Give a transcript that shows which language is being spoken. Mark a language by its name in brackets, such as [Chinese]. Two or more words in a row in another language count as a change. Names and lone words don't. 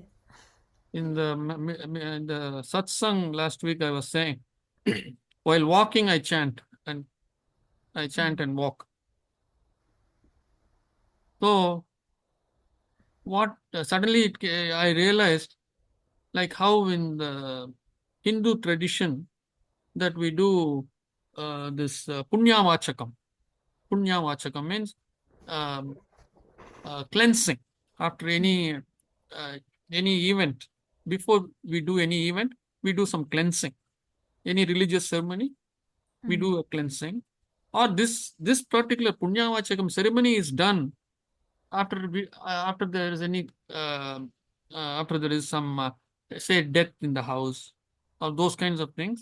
[English] In the satsang last week, I was saying, while walking, I chant and walk. So, what suddenly I realized, like how in the Hindu tradition that we do this [Sanskrit] punya vachakam. Punya vachakam [English] means cleansing after any event. Before we do any event, we do some cleansing. Any religious ceremony, we do a cleansing. Or this particular [Sanskrit] punya vachakam [English] ceremony is done after there is any after there is some say death in the house or those kinds of things.